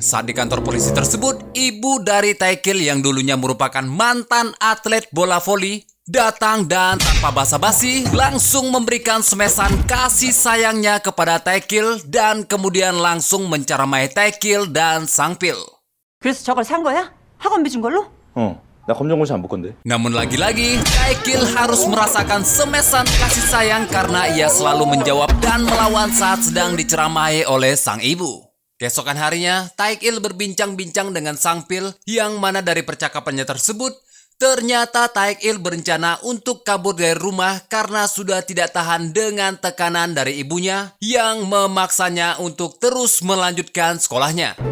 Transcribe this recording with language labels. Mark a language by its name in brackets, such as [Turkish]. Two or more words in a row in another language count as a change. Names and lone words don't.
[Indonesian] Saat di kantor polisi tersebut, ibu dari Taekil yang dulunya merupakan mantan atlet bola voli datang dan tanpa basa-basi langsung memberikan semesan kasih sayangnya kepada Taekil dan kemudian langsung menceramai Taekil dan Sangpil. [Korean] 그래서 저걸 산 거야? 학원비 준 걸로? 나 검정고시 안 볼 건데. [Indonesian] Namun lagi-lagi Taekil harus merasakan semesan kasih sayang karena ia selalu menjawab dan melawan saat sedang diceramahi oleh sang ibu. Keesokan harinya Taekil berbincang-bincang dengan Sangpil yang mana dari percakapannya tersebut ternyata Taekil berencana untuk kabur dari rumah karena sudah tidak tahan dengan tekanan dari ibunya yang memaksanya untuk terus melanjutkan sekolahnya.